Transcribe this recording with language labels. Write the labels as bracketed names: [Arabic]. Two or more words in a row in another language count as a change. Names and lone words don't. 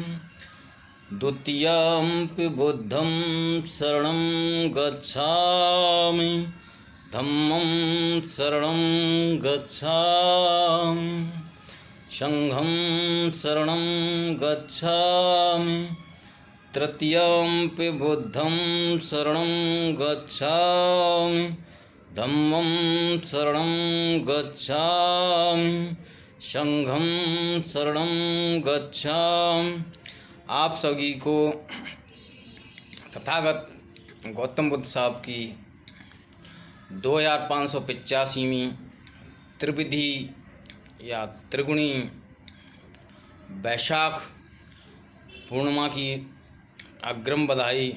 [Pali] द्वितीयंपि बुद्धं शरणं गच्छामि, धम्मं शरणं गच्छामि, संघं शरणं गच्छामि। तृतीयंपि बुद्धं शरणं गच्छामि, धम्मं शरणं गच्छामि, संघं शरणं गच्छामि। [Hindi] आप सभी को तथागत गौतम बुद्ध साहब की 2585वीं त्रिविधि या त्रिगुणी वैशाख पूर्णिमा की अग्रिम बधाई।